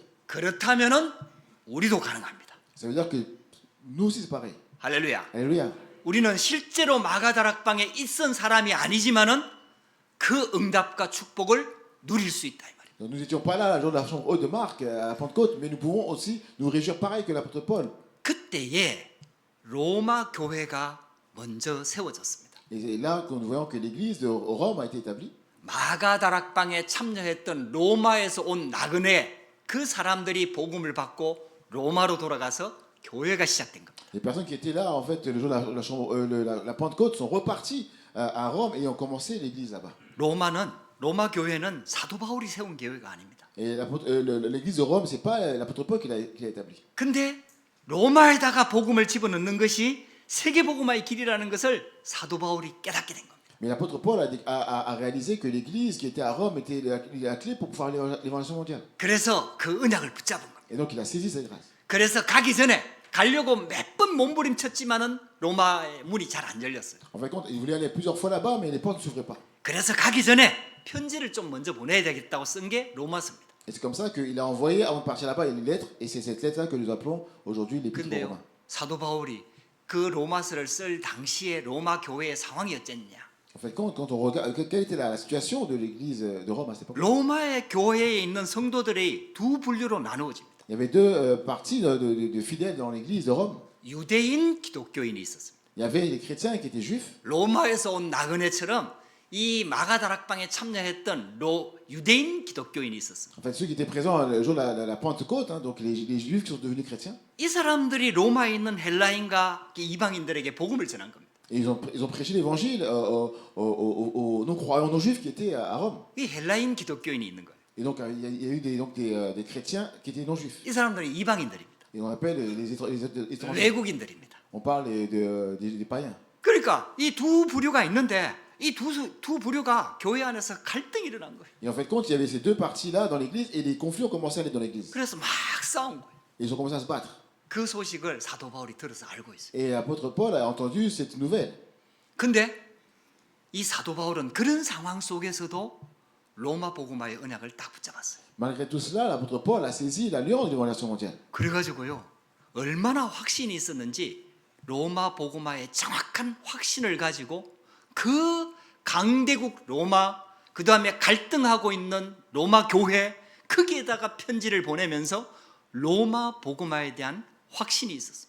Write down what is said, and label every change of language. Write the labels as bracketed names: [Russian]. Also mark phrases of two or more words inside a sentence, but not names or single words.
[Korean] 그렇다면은 우리도 가능합니다. [French] Ça veut dire que nous aussi c'est pareil. [Korean] 할렐루야. [French] Alléluia. [Korean] 우리는 실제로 마가다락방에 있던 사람이 아니지만은 그 응답과 축복을 누릴 수 있다 이 말이에요. [French] Donc, nous n'étions pas là le jour de la chambre haute de Marc à la Pentecôte, mais nous pouvons aussi nous réjouir pareil que l'apôtre Paul. [Korean] 그때에 로마 교회가 먼저 세워졌습니다. [French] Et c'est là que nous voyons que l'église de Rome a été établie. [Korean] 마가다락방에 참여했던 로마에서 온 나그네 그 사람들이 복음을 받고 로마로 돌아가서 교회가 시작된 겁니다. [French] Les personnes qui étaient là, en fait, le jour de la Pentecôte, sont reparties à Rome et ont commencé l'église là-bas. [Korean] 로마 교회는 사도 바울이 세운 교회가 아닙니다. [French] Et l'église de Rome, c'est pas l'apôtre Paul qui l'a établie. [Korean] 근데 로마에다가 복음을 집어넣는 것이 세계 복음화의 길이라는 것을 사도 바울이 깨닫게 된 겁니다. [French] Mais l'apôtre Paul a réalisé que l'église qui était à Rome était la clé pour pouvoir l'évangélisation mondiale. [Korean] 그래서 그 언약을 붙잡은 겁니다. [French] Et donc il a saisi cette grâce. [Korean] 그래서 가기 전에 가려고 몇 번 몸부림쳤지만은 로마의 문이 잘 안 열렸어요. [French] En fin de compte, il voulait aller plusieurs fois là-bas, mais les portes ne s'ouvraient pas. [Korean] 그래서 가기 전에 편지를 좀 먼저 보내야 되겠다고 쓴 게 로마서입니다. [French] Et c'est comme ça qu'il a envoyé, avant de partir là-bas, une lettre, et c'est cette lettre-là que nous appelons aujourd'hui l'épître aux [Korean] 근데요, [French] Romains. [Korean] 사도 바울이 그 로마서를 쓸 당시에 로마 교회의 상황이 어땠냐? [French] En fait, quand on regarde, quelle était la situation de l'église de Rome à cette époque? [Korean] 로마의 교회에 있는 성도들이 두 분류로 나누어집니다. [French] Il y avait deux parties de fidèles dans l'église de Rome. [Korean] 유대인 기독교인이 있었습니다. [French] Il y avait des chrétiens qui étaient juifs. [Korean] 로마에서 온 나그네처럼 이 마가다락방에 참여했던 유대인 기독교인이 있었어. [French] En fait, ceux qui étaient présents le jour de la Pentecôte, hein, donc les juifs qui sont devenus chrétiens. [Korean] 이 사람들이 로마에 있는 헬라인과 이방인들에게 복음을 전한 겁니다. [French] Et ils ont prêché l'évangile aux non-croyants, non juifs qui étaient à Rome. [Korean] 이 헬라인 기독교인이 있는 거예요. [French] Et donc il y a eu des chrétiens qui étaient non juifs. [Korean] 이 사람들은 이방인들입니다. [French] Et on appelle les étrangers. [Korean] 외국인들입니다. [French] On parle des païens. [Korean] 그러니까 이 두 부류가 있는데 이 두 부류가 교회 안에서 갈등이 일어난 거예요. [French] Et en fait, compte, il y avait ces deux parties-là dans l'église et les conflits ont commencé à aller dans l'église. [Korean] 그래서 막 싸운 거예요. [French] Et ils ont commencé à se battre. [Korean] 그 소식을 사도 바울이 들어서 알고 있어요. [French] Et l'apôtre Paul a entendu cette nouvelle. [Korean] 근데 이 사도 바울은 그런 상황 속에서도 로마 복음화의 언약을 딱 붙잡았어요. [French] Malgré tout cela, l'apôtre Paul a saisi l'alliance de l'évangélisation mondiale. [Korean] 그래가지고요 얼마나 확신이 있었는지 로마 복음화의 정확한 확신을 가지고 그 강대국 로마 그 다음에 갈등하고 있는 로마 교회 거기에다가 편지를 보내면서 로마 복음화에 대한 확신이 있었습니다.